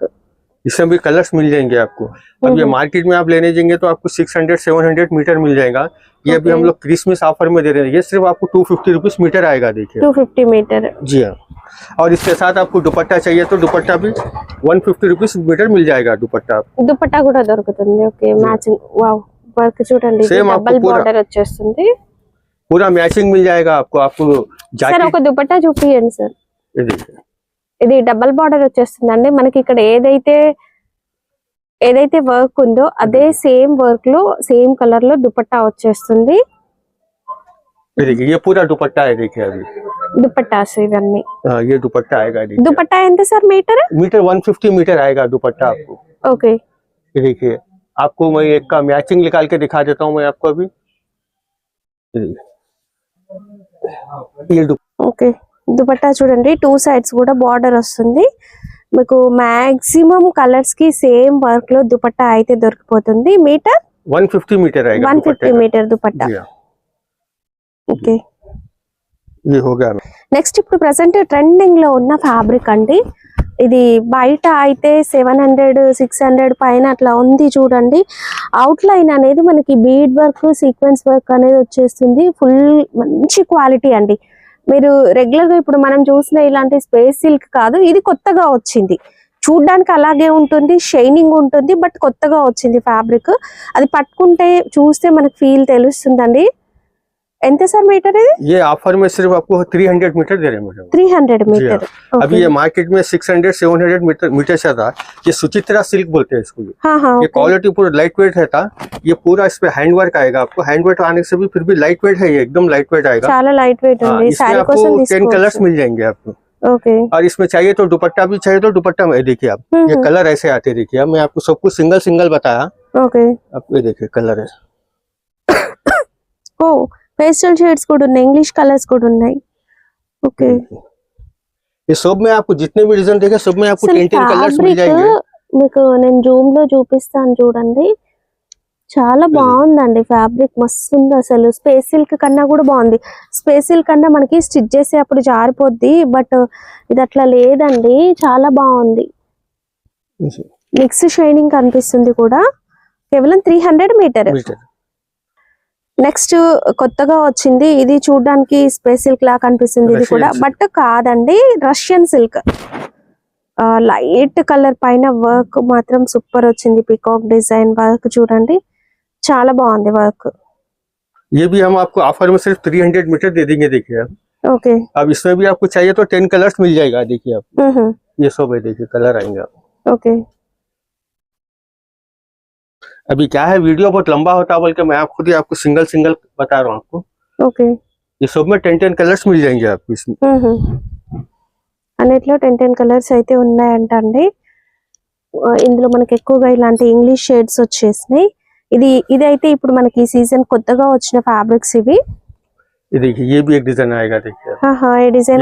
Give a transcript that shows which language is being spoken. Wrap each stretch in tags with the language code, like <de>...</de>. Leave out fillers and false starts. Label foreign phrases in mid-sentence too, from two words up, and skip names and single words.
<hi>इसमें भी कलर्स मिल जाएंगे आपको। अब ये मार्केट में आप लेने जाएंगे तो आपको 600-700 मीटर मिल जाएगा। ये अभी हम लोग</hi> <en>Christmas offer</en> <hi>में दे रहे हैं। ये सिर्फ आपको 250</hi> <en>rupees metre</en> <hi>आएगा, देखिए</hi> <te>250 మీటర్.</te> <hi>जी हाँ। और इसके साथ आपको दुपट्टा चाहिए तो दुपट्टा भी 150</hi> <en>rupees metre</en> <hi>मिल जाएगा दुपट्टा।</hi> <te>దుపట్టా కూడా దొరుకుతుంది.</te> <en>OK, matching. Wow, work</en> <te>చూడండి,</te> <hi>Same आपको</hi> <te>డబుల్</te> <hi>पूरा-</hi> <te>బార్డర్ వచ్చేస్తుంది.</te> <hi>पूरा मैचिंग मिल जाएगा आपको। आपको</hi> <te>సార్</te> <hi>जैकेट,</hi> <te>ఒక దుపట్టా చూపియండి సార్.</te> <hi>ये देखिए,</hi> <te>ఇది</te> <en>double border</en> <te>వచ్చేస్తుందండి. మనకి ఇక్కడ ఏదైతే వర్క్ ఉందో అదే</te> <en>same work</en> <te>లో</te> <en>same colour</en> <te>లో దుపట్టా వచ్చేస్తుంది.</te> <hi>ये देखिए, ये पूरा दुपट्टा है, देखिए अभी।</hi> <te>దుపట్టాస్ ఇవన్నీ.</te> <hi>हाँ, ये दुपट्टा आएगा, देखिए।</hi> <te>దుపట్టా ఎంత</te> <en>sir metre?</en> <hi>मीटर 150 मीटर आएगा दुपट्टा आपको।</hi> <te>ఓకే,</te> <hi>ये देखिए, आपको मैं एक का मैचिंग निकाल के दिखा देता हूँ मैं आपको अभी। ये देखिए, ये</hi> <te>ఓకే. దుపట్టా చూడండి, 2 సైడ్స్ కూడా బార్డర్ వస్తుంది. మీకు</te> <en>maximum colours</en> <te>కి</te> <en>same work</en> <te>లో దుపట్టా అయితే దొరికిపోతుంది. మీటర్</te> <hi>150 मीटर आएगा</hi> <te>150 మీటర్ దుపట్టా.</te> <hi>जी हाँ,</hi> <te>ఓకే,</te> <hi>ये हो गया।</hi> <te>నెక్స్ట్ ఇప్పుడు</te> <en>present trending</en> <te>లో ఉన్న ఫ్యాబ్రిక్ అండి. ఇది బయట అయితే 700-600 పైన అట్లా ఉంది చూడండి. అవుట్ లైన్ అనేది మనకి</te> <en>bead work, sequence work</en> <te>అనేది వచ్చేస్తుంది. ఫుల్ మంచి క్వాలిటీ అండి. మీరు రెగ్యులర్ గా ఇప్పుడు మనం చూసిన ఇలాంటి స్పేస్ సిల్క్ కాదు, ఇది కొత్తగా వచ్చింది. చూడ్డానికి అలాగే ఉంటుంది, షైనింగ్ ఉంటుంది, బట్ కొత్తగా వచ్చింది ఫ్యాబ్రిక్. అది పట్టుకుంటే చూస్తే మనకు ఫీల్ తెలుస్తుందండి. ఎంత</te> <en>sir metre</en> <te>ఇది?</te> <hi>ये ऑफर में सिर्फ आपको 300 मीटर दे रहे हैं मैडम। 300 मीटर। अभी ये मार्केट में 600-700 मीटर से था। ये सुचित्रा सिल्क बोलते हैं इसको। हाँ हाँ, ये क्वालिटी पूरा</hi> <en>light weight</en> <hi>रहता। ये पूरा इस पे</hi> <en>hand work</en> <hi>आएगा आपको।</hi> <en>hand work</en> <hi>आने से भी फिर भी</hi> <en>light weight</en> <hi>है, ये एकदम</hi> <en>light weight</en> <hi>आएगा।</hi> <te>చాలా</te> <en>light weight</en> <te>ఉంది.</te> <hi>इसमें</hi> <te>సారీ</te> <hi>आपको</hi> <te>కోసం</te> <hi>10 कलर्स मिल जाएंगे आपको।</hi> <te>ఓకే</te> <hi>और इसमें चाहिए तो दुपट्टा भी चाहिए तो दुपट्टा में देखिए आप, ये कलर ऐसे आते देखिए। मैं आपको सब कुछ</hi> <en>single single</en> <hi>बताया।</hi> <te>ఓకే</te> <hi>आप ये देखिए कलर है।</hi> <te>ఓ</te> <en>pastel shades</en> <te>కూడా ఉన్నాయి,</te> <en>English colours</en> <te>కూడా ఉన్నాయి. ఓకే</te> <hi>ये सब में आपको जितने भी डिजाइन देखे सब में आपको 10 कलर्स मिल जाएंगे।</hi> <te>మీకు నేను జూమ్ లో చూపిస్తాను చూడండి. చాలా బాగుందండి ఫ్యాబ్రిక్, మస్తు ఉంది అసలు. స్పేస్ సిల్క్ కన్నా కూడా బాగుంది. స్పేస్ సిల్క్ కన్నా మనకి స్టిచ్ చేసే అప్పుడు జారిపోద్ది, బట్ ఇది అట్లా లేదండి, చాలా బాగుంది.</te> <en>mix shining</en> <te>కనిపిస్తుంది కూడా. కేవలం 300 మీటర్. నెక్స్ట్ కొత్తగా వచ్చింది, ఇది చూడడానికి స్పేస్ సిల్క్ లా కనిపిస్తుంది. ఇది కూడా బట్ కాదండి,</te> <en>Russian silk. light colour</en> <te>పైన వర్క్ మాత్రం సూపర్ వచ్చింది.</te> <en>peacock design work</en> <te>చూడండి, చాలా బాగుంది వర్క్.</te> <hi>ये भी हम आपको ऑफर में सिर्फ 300 मीटर दे देंगे। देखिए आप, ओके अब इसमें भी आपको चाहिए तो 10 कलर्स मिल जाएगा। देखिए आप, ये सब है, देखिए कलर आएंगे आप। ओके अभी क्या है, वीडियो बहुत लंबा होता है बल्कि मैं आप खुद ही आपको</hi> <en>single single</en> <hi>बता रहा हूँ आपको। ओके ये सब में 10 कलर्स मिल जाएंगे आपको इसमें।</hi> <te>అన్నిట్లో 10 కలర్స్ అయితే ఉన్నాయంట అండి. ఇందులో మనకి ఎక్కువగా ఇలాంటి</te> <en>English shades</en> <te>వచ్చేసినాయి. ఇది అయితే ఇప్పుడు మనకి ఈ సీజన్ కొత్తగా వచ్చిన ఫ్యాబ్రిక్స్ ఇవి.</te> <hi>ये देखिए, ये भी एक डिजाइन आएगा। देखिए</hi> <te>ఈ డిజైన్</te>